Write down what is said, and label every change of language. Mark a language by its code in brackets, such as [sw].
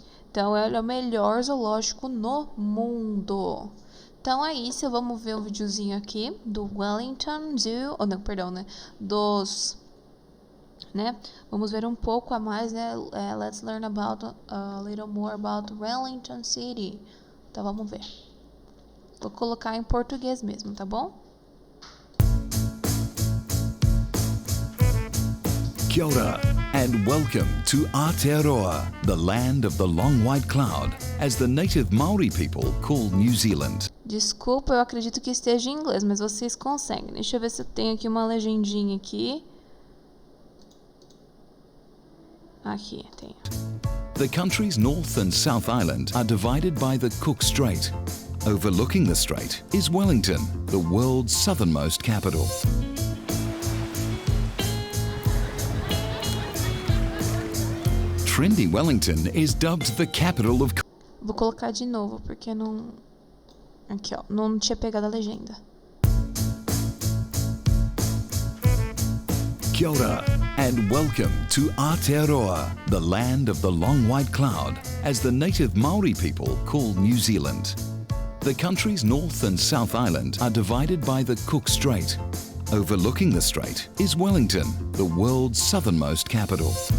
[pt] Então, ele é o melhor zoológico no mundo. Então é isso, vamos ver um videozinho aqui do Wellington Zoo, né? Vamos ver um pouco a mais, né? [en] Let's learn about a little more about Wellington City. [pt] Então vamos ver. Vou colocar em português mesmo, tá bom? [en] Kia ora, and welcome to Aotearoa, the land of the long white cloud, as the native Maori people call New Zealand. [pt] Desculpa, eu acredito que esteja em inglês, mas vocês conseguem. Deixa eu ver se eu tenho aqui uma legendinha aqui. Aqui, tem. [en] The country's North and South Island are divided by the Cook Strait. Overlooking the strait is Wellington, the world's southernmost capital. Trendy Wellington is dubbed the capital of... [pt] Vou colocar de novo, porque não... Aqui, ó. Não tinha pegado a legenda. [en] Kia ora, and welcome to Aotearoa, the land of the long white cloud, as the native Maori people call New Zealand. The country's North and South Island are divided by the Cook Strait. Overlooking the strait is Wellington, the world's southernmost capital.